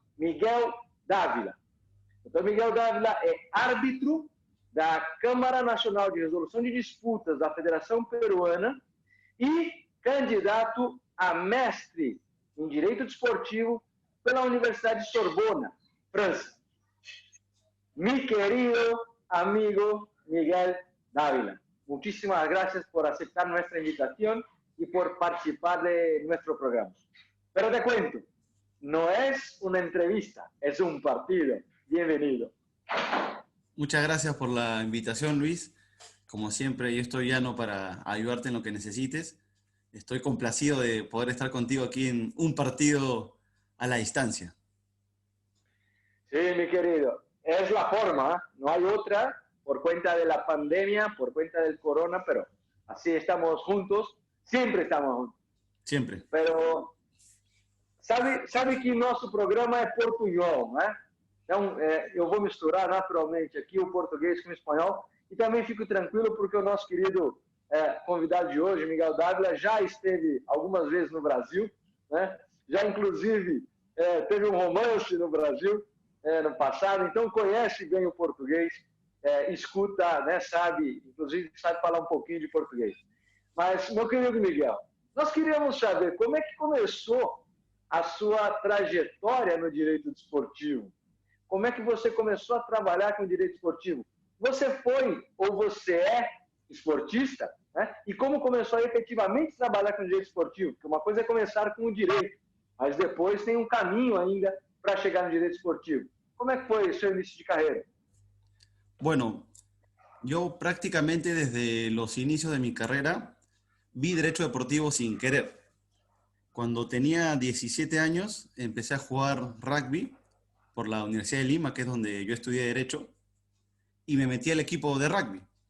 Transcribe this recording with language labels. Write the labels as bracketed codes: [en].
[pt] Miguel Dávila. Dr. Miguel Dávila é árbitro da Câmara Nacional de Resolução de Disputas da Federação Peruana e candidato a mestre em Direito Desportivo pela Universidad de Sorbona, Francia. [es] Mi querido amigo Miguel Dávila, muchísimas gracias por aceptar nuestra invitación y por participar de nuestro programa. Pero te cuento, no es una entrevista, es un partido. Bienvenido. Muchas gracias por la invitación, Luis. Como siempre, yo estoy llano para ayudarte en lo que necesites. Estoy complacido de poder estar contigo aquí en un partido a la distancia. Sí, mi querido. Es la forma, no hay otra, por cuenta de la pandemia, por cuenta del corona, pero así estamos juntos, siempre estamos juntos. Siempre. Pero sabe que [pt] nosso programa é portunhol, né? Então, eu vou misturar naturalmente aqui o português com o espanhol e também fico tranquilo porque o nosso querido convidado de hoje, Miguel Dávila, já esteve algumas vezes no Brasil, né? Já inclusive teve um romance no Brasil no passado, então conhece bem o português, escuta, né, sabe, inclusive sabe falar um pouquinho de português. Mas, meu querido Miguel, nós queríamos saber como é que começou a sua trajetória no direito desportivo. Como é que você começou a trabalhar com o direito esportivo? Você foi ou você é esportista? Né? E como começou a efetivamente trabalhar com o direito esportivo? Porque uma coisa é começar com o direito, mas depois tem um caminho ainda para chegar no direito esportivo. [es] ¿Cómo fue su inicio de carrera? Bueno, yo prácticamente desde los inicios de mi carrera vi derecho deportivo sin querer. Cuando tenía 17 años empecé a jugar rugby por la Universidad de Lima, que es donde yo estudié derecho, y me metí al equipo de rugby.